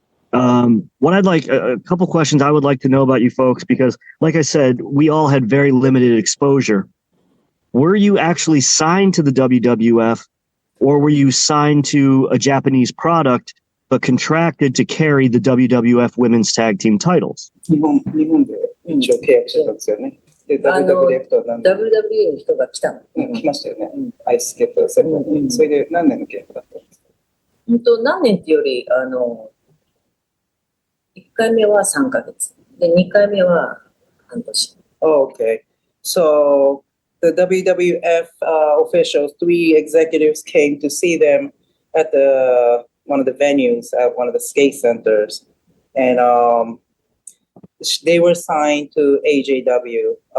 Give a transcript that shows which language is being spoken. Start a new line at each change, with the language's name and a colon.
English: What I'd like, a couple questions I would like to know about you folks, because like I said, we all had very limited exposure. Were you actually signed to the WWF, or were you signed to a Japanese product but contracted to carry the WWF Women's Tag Team titles?
Japanese: 日本で一応契約してたんですよね。で、WWF と WWE の人が来たの。来ましたよね。アイススケートセレモニー。それで何年の契約だったんですか？何年っていうより、1回目は3ヶ月。で、2回目は半年。
English: Oh, okay. So the WWF officials, 3 executives came to see them at one of the venues at one of the skate centers, and they were signed to AJW.